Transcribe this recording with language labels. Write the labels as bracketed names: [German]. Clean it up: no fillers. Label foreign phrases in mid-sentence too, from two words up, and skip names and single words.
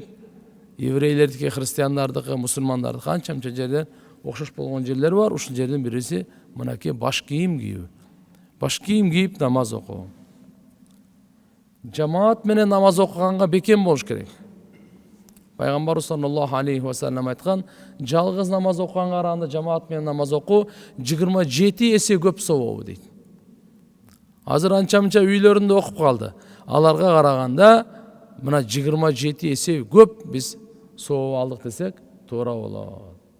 [Kyrgyz] Еврейлердики, христиандардыкы, мусулмандардыкы канча жерден окшош болгон жерлер бар. Ушул жердин бириси мынакей баш кийим кийүү. Баш кийим кийип намаз окуу. Жамаат менен намаз окуганга бекем болуш керек. Пайгамбарыбыз [Arabic] صلى الله عليه وسلم [Kyrgyz] айткан, жалгыз намаз окуганга караганда жамаат менен намаз окуу 27 эсе көп сабабы дейт. Азыр анча-мынча үйлөрүндө окуп калды. Аларга караганда мына 27 эсе көп биз сабап алдык десек туура болот.